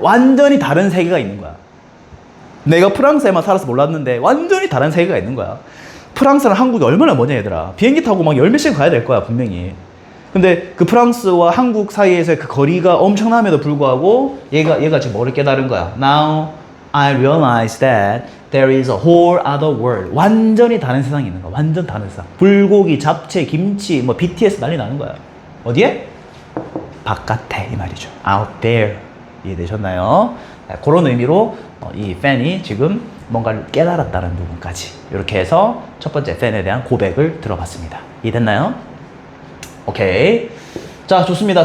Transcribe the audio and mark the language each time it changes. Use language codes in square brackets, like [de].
[ko] 완전히 다른 세계가 있는 거야. 내가 프랑스에만 살아서 몰랐는데 완전히 다른 세계가 있는 거야. 프랑스랑 한국이 얼마나 머냐 얘들아. 비행기 타고 막 열 몇 시간 가야 될 거야 분명히. 근데 그 프랑스와 한국 사이에서의 그 거리가 엄청남에도 불구하고 얘가 지금 뭐를 깨달은 거야? [en] Now I realize that there is a whole other world. [ko] 완전히 다른 세상이 있는 거야. 완전 다른 세상. 불고기, 잡채, 김치, 뭐 BTS 난리 나는 거야. 어디에? 바깥에 이 말이죠. Out there. 이해되셨나요? 그런 의미로 이 팬이 지금 뭔가를 깨달았다는 부분까지 이렇게 해서 첫 번째 팬에 대한 고백을 들어봤습니다. 이해됐나요? 오케이. 자, 좋습니다.